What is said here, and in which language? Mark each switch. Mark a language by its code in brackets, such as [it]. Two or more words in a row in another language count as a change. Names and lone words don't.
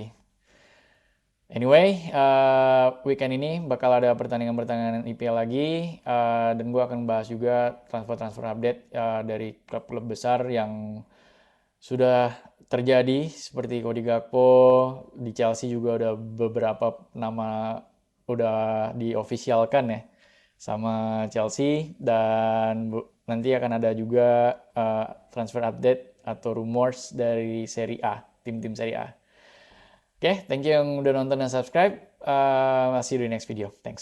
[id] Anyway, weekend ini bakal ada pertandingan-pertandingan IPL lagi, dan gue akan bahas juga transfer-transfer update dari klub-klub besar yang sudah terjadi, seperti Cody Gakpo. Di Chelsea juga udah beberapa nama udah diofisialkan ya sama Chelsea, dan nanti akan ada juga [en] transfer update [id] atau rumors dari Serie A, tim-tim Serie A. Oke, [en] thank you [id] yang udah nonton dan subscribe. [en] See you [id] di [en] next video. [id] Thanks.